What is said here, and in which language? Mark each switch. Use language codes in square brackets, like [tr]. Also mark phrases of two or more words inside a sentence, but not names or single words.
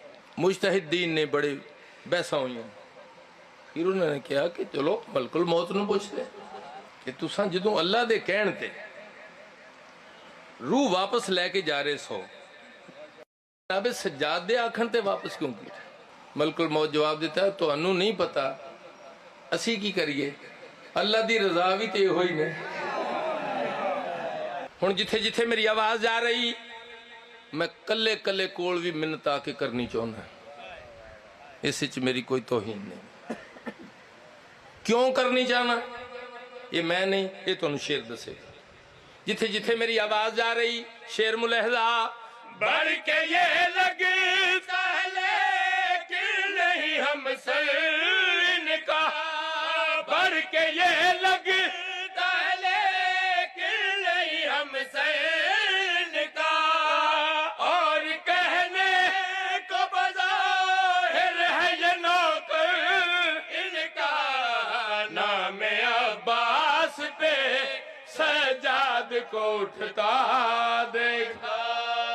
[pa] مجتہد دین نے بڑے بحثاں ہوئی ہیں، پھر انہوں نے کہا کہ چلو ملک الموت نو پوچھ لے کہ تساں جدوں اللہ دے کہن تے روح واپس لے کے جا رہے سو، جناب سجاد دے آخر تے واپس کیوں کی؟ ملک الموت جواب دیتا ہے تو انہوں نہیں پتا، اسی کی کریے، اللہ دی رضا بھی تے ہوئی نے۔ ہݨ جتھے جتھے میری آواز آ رہی میں کلے کلے کول بھی منت آکے کرنی چاہندا، اس وچ میری کوئی توہین نہیں. کیوں کرنی چاہنا یہ میں نہیں، یہ تہانوں شعر دسے. جتھے جتھے میری آواز جا رہی شعر ملاحظہ [ur] بڑھ کے یہ لگتا ہے لیکن نہیں ہمسے انکا، بڑھ کے یہ لگتا ہے لیکن نہیں ہمسے انکا، اور کہنے کو بظاہر ہے یہ نوکر انکا، نام عباس پہ سجاد کو اٹھتا دیکھا.